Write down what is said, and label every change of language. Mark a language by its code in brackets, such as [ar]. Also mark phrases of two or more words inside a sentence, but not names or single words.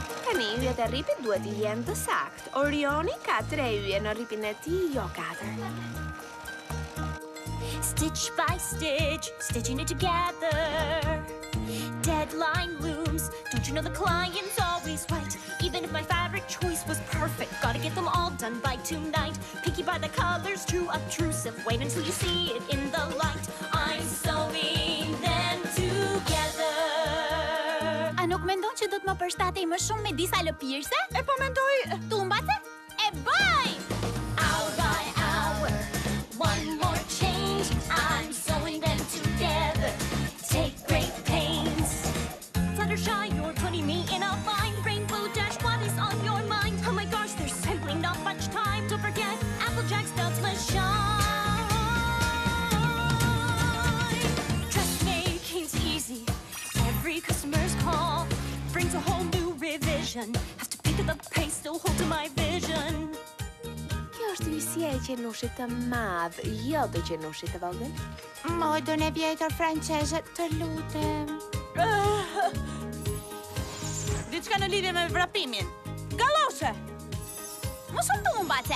[sq] Tani yjet e rripit duhet të jenë të saktë. Orioni ka 3 yje në rripin e tij, jo 4. [en] Stitch by stitch, stitching it together. Deadline looms, don't you know the client's always right? Even if my fabric choice was perfect, gotta get them all done by tonight. Picky by the colors, too obtrusive. Wait until you see it in the light. I'm sewing them together. [sq] A nuk mendon që do të më përshtatej më shumë me disa lëpirëse? E po mendoj... Tumbace? E bëj! [en] Hour by hour, one more change. I'm sewing them together. Take great pains. Fluttershy, you're putting me in a bind. Rainbow Dash, what is on your mind? Oh my gosh, there's simply not much time. Don't forget, Applejack studs must shine. Dressmaking's easy. Every customer's call brings a whole new revision. Have to pick up the pace, still hold to my vision. [sq] Kjo është nisje e qenushit të madh, jo të qenushit të vogël. Modën e vjetër franceze, të lutem. Diçka në lidhje me vrapimin. Galloshe! Më shumë tumbace.